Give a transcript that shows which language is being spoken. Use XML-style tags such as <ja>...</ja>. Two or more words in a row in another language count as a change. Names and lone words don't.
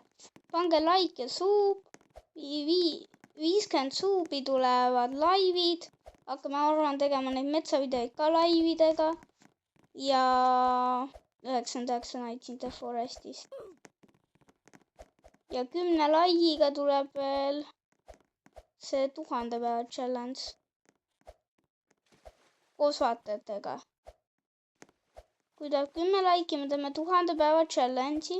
<et>pange like ja suub. 50 suubi tulevad laivid. hakkame, ma arvan, tegema neid metsavideoid ka laividega. ja 99 Nights in the Forestis. ja 10 like'iga tuleb veel see 1000 päeva challenge. koos vaatajatega. kui tuleb 10 like'i, me teeme 1000 päeva challenge'i.</et>